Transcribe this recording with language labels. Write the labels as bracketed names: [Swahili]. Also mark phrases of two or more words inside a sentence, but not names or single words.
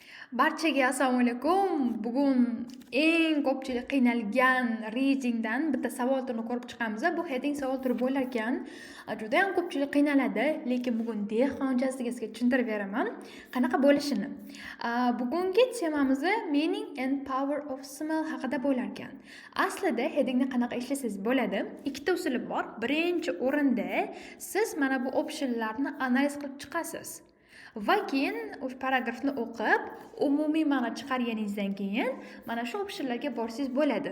[Uzbek] Barchaga assalomu alaykum. Bugun eng ko'pchilik qiynalgan reytingdan bitta savol turini ko'rib chiqamiz. Bu heading savol turi bo'lar ekan. Juda ham ko'pchilik qiynaladi, lekin bugun dehqonchasiga sizga tushuntirib beraman qanaqa bo'lishini. Bugungi temamiz [English] meaning and power of smell [Uzbek] haqida bo'lar ekan. Aslida headingni qanaqa ishlasangiz bo'ladi. Ikkita usuli bor. Birinchi o'rinda siz mana bu optionlarni analiz qilib chiqasiz. Va keyin o'sha paragrafni o'qib, umumiy ma'no chiqarganingizdan keyin mana shu optionlarga borsangiz bo'ladi.